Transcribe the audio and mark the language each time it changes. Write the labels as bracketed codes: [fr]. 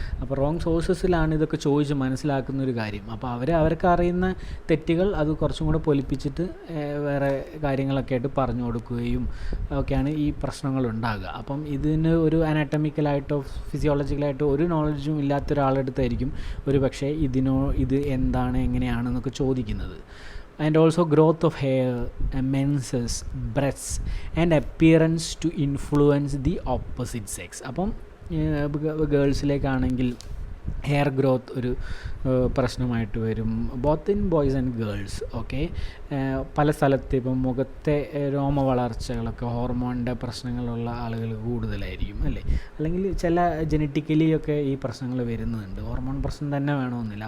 [ml] അപ്പോൾ റോങ് സോഴ്സസിലാണ് ഇതൊക്കെ ചോദിച്ച് മനസ്സിലാക്കുന്ന ഒരു കാര്യം. അപ്പോൾ അവർക്ക് അറിയുന്ന തെറ്റുകൾ അത് കുറച്ചും കൂടെ പൊലിപ്പിച്ചിട്ട് വേറെ കാര്യങ്ങളൊക്കെ ആയിട്ട് പറഞ്ഞു കൊടുക്കുകയും ഒക്കെയാണ് ഈ പ്രശ്നങ്ങൾ ഉണ്ടാകുക. അപ്പം ഇതിന് ഒരു അനാറ്റമിക്കലായിട്ടോ ഫിസിയോളജിക്കലായിട്ടോ ഒരു നോളജും ഇല്ലാത്ത ഒരാളെടുത്തായിരിക്കും ഒരു പക്ഷേ ഇത് എന്താണ് എങ്ങനെയാണെന്നൊക്കെ ചോദിക്കുന്നത്. [en] and also growth of hair, menses, breasts and appearance to influence the opposite sex. [ml] അപ്പം ഗേൾസിലേക്കാണെങ്കിൽ ഹെയർ ഗ്രോത്ത് ഒരു പ്രശ്നമായിട്ട് വരും, [en] Both in boys and girls. [ml] Okay, പല സ്ഥലത്ത് ഇപ്പം മുഖത്തെ രോമ വളർച്ചകളൊക്കെ ഹോർമോണിൻ്റെ പ്രശ്നങ്ങളുള്ള ആളുകൾ കൂടുതലായിരിക്കും അല്ലേ, അല്ലെങ്കിൽ ചില ജനറ്റിക്കലി ഒക്കെ ഈ പ്രശ്നങ്ങൾ വരുന്നുണ്ട്, ഹോർമോൺ പ്രശ്നം തന്നെ വേണമെന്നില്ല.